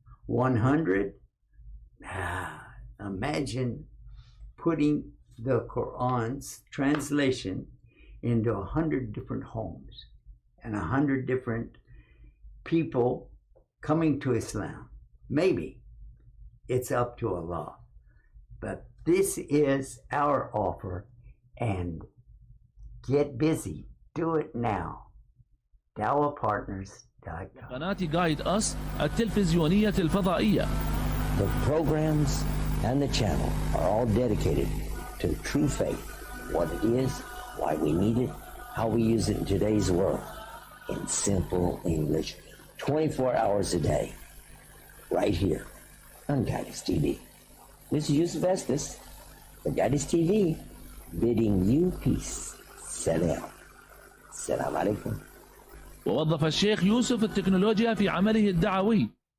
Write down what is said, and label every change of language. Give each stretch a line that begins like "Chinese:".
English: 100, imagine putting the Quran's translation into 100 different homes and 100 different people coming to Islam. Maybe it's up to Allah, but this is our offer, and get busy. Do it now. dawahpartners.com.
Arabic: قناة Guide Us التلفزيونية الفضائية.
English: The programs and the channel are all dedicated to the true faith, what it is, why we need it, how we use it in today's world, in simple English, 24 hours a day, right here on Guidance TV. This is Yusuf Estes, the Guidance TV, bidding you peace. Salam. Salam alaikum.
Arabic: ووظف الشيخ يوسف التكنولوجيا في عمله الدعوي.